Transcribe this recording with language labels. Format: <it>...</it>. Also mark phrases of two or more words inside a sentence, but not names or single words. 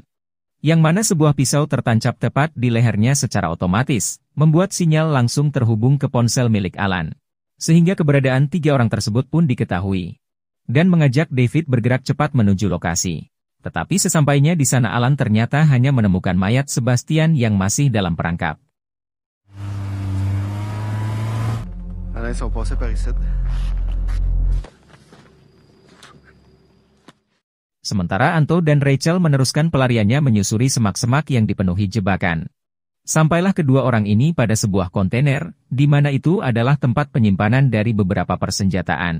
<id>Yang mana sebuah pisau tertancap tepat di lehernya secara otomatis, membuat sinyal langsung terhubung ke ponsel milik Alan. Sehingga keberadaan tiga orang tersebut pun diketahui. Dan mengajak David bergerak cepat menuju lokasi. Tetapi sesampainya di sana Alan ternyata hanya menemukan mayat Sebastian yang masih dalam perangkap.</id> <fr>Alain, ils sont passés par ici.</fr> <id>Sementara Anto dan Rachel meneruskan pelariannya menyusuri semak-semak yang dipenuhi jebakan. Sampailah kedua orang ini pada sebuah kontainer, di mana itu adalah tempat penyimpanan dari beberapa persenjataan.</id>